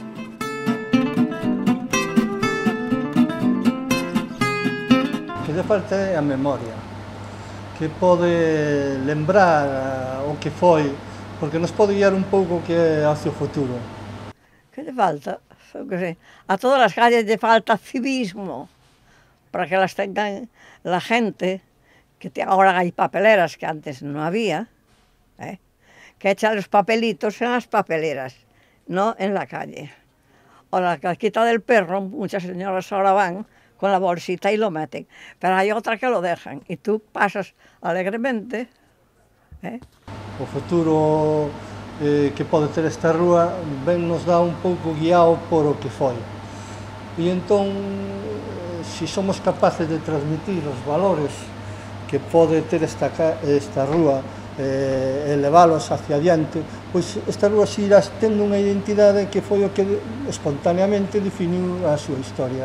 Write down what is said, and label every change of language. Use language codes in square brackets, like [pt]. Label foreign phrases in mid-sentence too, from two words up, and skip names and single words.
[gl] Que lle falta é a memoria, que pode lembrar o que foi, porque nos pode guiar un pouco que é hacia o futuro. Que lle falta? A todas as calles lle falta civismo, [es] para que las tengan la gente, que ahora [gl] hai papeleras que antes non había, [es] que echan los papelitos en las papeleras, no en la calle. O la casquita del perro, muchas señoras ahora van con la bolsita y lo meten, pero hay otra que lo dejan y tú pasas alegremente. [gl] O futuro que pode ter esta rúa ben nos dá un pouco guiado por o que foi. E entón, se somos capaces de transmitir os valores que pode ter esta rúa, elevalos hacia adiante, pois esta rúa se irá tendo unha identidade que foi o que espontaneamente definiu a súa historia.